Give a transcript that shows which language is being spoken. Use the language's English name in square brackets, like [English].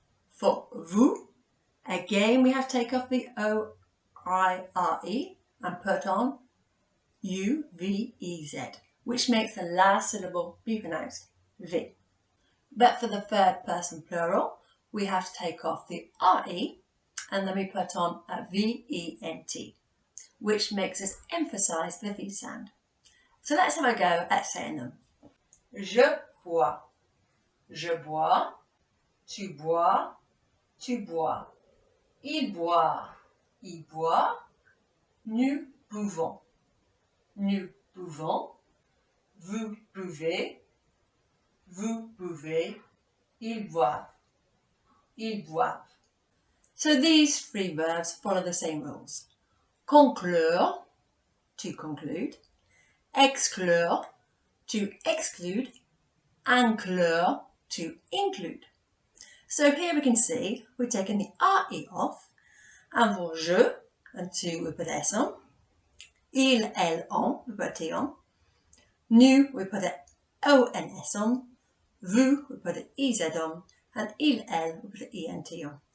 [English] For vous, again we have to take off the O-I-R-E and put on U-V-E-Z, which makes the last syllable be pronounced V. But for the third person plural, we have to take off the R-E and then we put on a V-E-N-T, which makes us emphasize the V sound. So let's have a go at saying them. [French] Je bois, je bois, tu bois, tu bois. Il boit, nous buvons, nous buvons. Vous buvez, vous buvez. Ils boivent, ils boivent. [English] So these three verbs follow the same rules. Conclure, to conclude. Exclure, to exclude. Inclure, to include. So here we can see we're taking the RE off, and for je and tu we put S on, il, elle, on, we put a T on, nous we put a ONS on, vous we put an EZ on, and il, elle we put an ENT on.